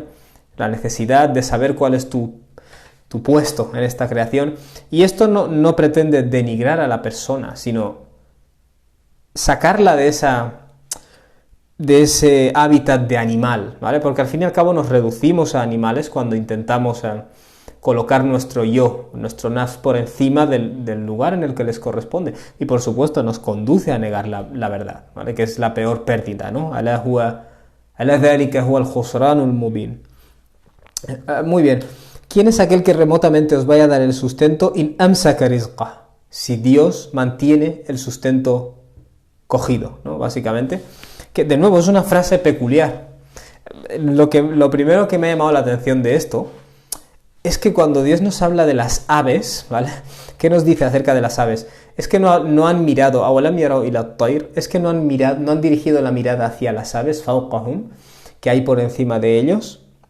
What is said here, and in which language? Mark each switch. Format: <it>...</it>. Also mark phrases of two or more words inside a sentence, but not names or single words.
<es>La necesidad de saber cuál es tu puesto en esta creación, y esto no pretende denigrar a la persona, sino sacarla de ese hábitat de animal, ¿vale? Porque al fin y al cabo nos reducimos a animales cuando intentamos colocar nuestro yo, nuestro nafs por encima del lugar en el que les corresponde. Y por supuesto nos conduce a negar la verdad, ¿vale? Que es la peor pérdida, ¿no?</es> <ar>ألا ذلك هو الخسران المبين.</ar> <es>Muy bien. ¿Quién es aquel que remotamente os vaya a dar el sustento?</es> <ar>إن أمسك رزقه.</ar> <es>Si Dios mantiene el sustento cogido, ¿no? Básicamente. Que de nuevo es una frase peculiar. Lo primero que me ha llamado la atención de esto es que cuando Dios nos habla de las aves, ¿vale? ¿Qué nos dice acerca de las aves? Es que no han mirado, es que no han dirigido la mirada hacia las aves, fawqahum, que hay por encima de ellos.</es>